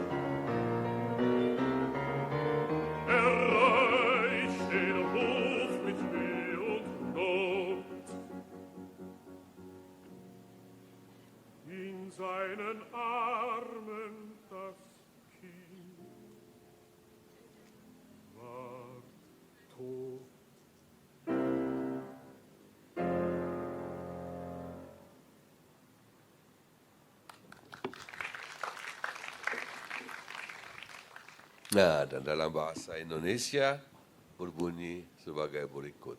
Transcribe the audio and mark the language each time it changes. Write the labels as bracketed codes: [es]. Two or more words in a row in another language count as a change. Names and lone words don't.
[de] Erreicht den Hof mit Mühe und Not. In seinen Armen das Kind war tot. [id] Nah, dan dalam bahasa Indonesia berbunyi sebagai berikut.